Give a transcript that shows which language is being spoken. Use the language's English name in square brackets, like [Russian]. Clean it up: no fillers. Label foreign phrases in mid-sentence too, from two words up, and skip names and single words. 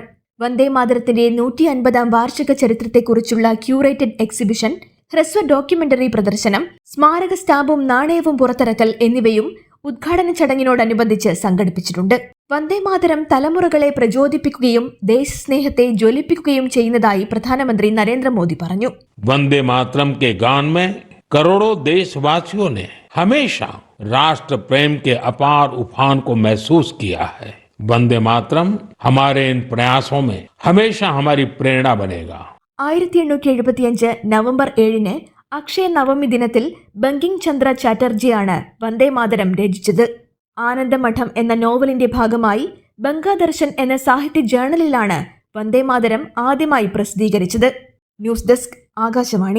[Malayalam] വന്ദേമാതരത്തിന്റെ 150ാം വാർഷിക ചരിത്രത്തെക്കുറിച്ചുള്ള ക്യൂറേറ്റഡ് എക്സിബിഷൻ, ഹ്രസ്വ ഡോക്യുമെന്ററി പ്രദർശനം, സ്മാരക സ്റ്റാമ്പും നാണയവും പുറത്തിറക്കൽ എന്നിവയും ഉദ്ഘാടന ചടങ്ങിനോടനുബന്ധിച്ച് സംഘടിപ്പിച്ചിട്ടുണ്ട്. വന്ദേമാതരം തലമുറകളെ പ്രചോദിപ്പിക്കുകയും ദേശസ്നേഹത്തെ ജ്വലിപ്പിക്കുകയും ചെയ്യുന്നതായി പ്രധാനമന്ത്രി നരേന്ദ്രമോദി പറഞ്ഞു. [Hindi] वंदे के गान में करोड़ों देशवासियों ने हमेशा राष्ट्र प्रेम के अपार उफान को महसूस किया है. वंदे मातरम हमारे इन प्रयासों में हमेशा हमारी प्रेरणा बनेगा. [Malayalam] 1875 നവംബർ 7 അക്ഷയ നവമി ദിനത്തിൽ ബങ്കിങ് ചന്ദ്ര ചാറ്റർജിയാണ് വന്ദേമാതരം രചിച്ചത്. ആനന്ദമഠം എന്ന നോവലിന്റെ ഭാഗമായി ബംഗാദർശൻ എന്ന സാഹിത്യ ജേർണലിലാണ് വന്ദേമാതരം ആദ്യമായി പ്രസിദ്ധീകരിച്ചത്. ന്യൂസ് ഡെസ്ക്, ആകാശവാണി.